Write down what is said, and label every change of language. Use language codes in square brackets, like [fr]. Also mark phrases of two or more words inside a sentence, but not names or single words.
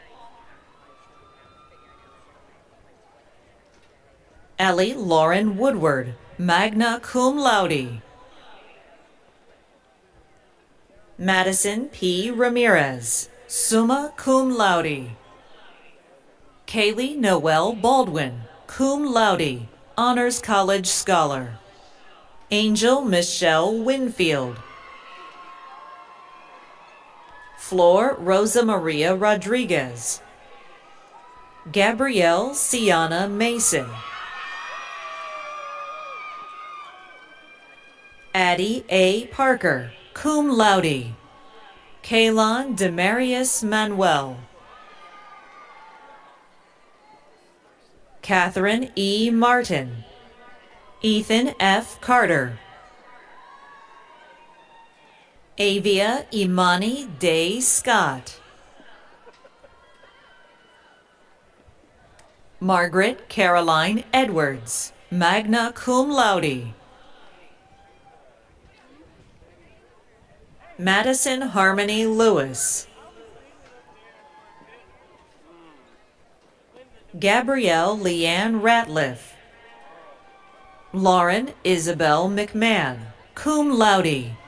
[en] Ellie Lauren Woodward, [la] magna cum laude. [en] Madison P. Ramirez, [la] summa cum laude. [en] Kaylee Noel Baldwin, [la] cum laude, [en] Honors College Scholar. Angel Michelle Winfield. Flor Rosa Maria Rodriguez. Gabrielle Sienna Mason. Addie A. Parker, [la] cum laude. [en] Kaylon Demarius Manuel. Catherine E. Martin. Ethan F. Carter. Avia Imani Day Scott. Margaret Caroline Edwards, [la] magna cum laude. [en] Madison Harmony Lewis. Gabrielle Leanne Ratliff. Lauren Isabel McMahon, [la] cum laude.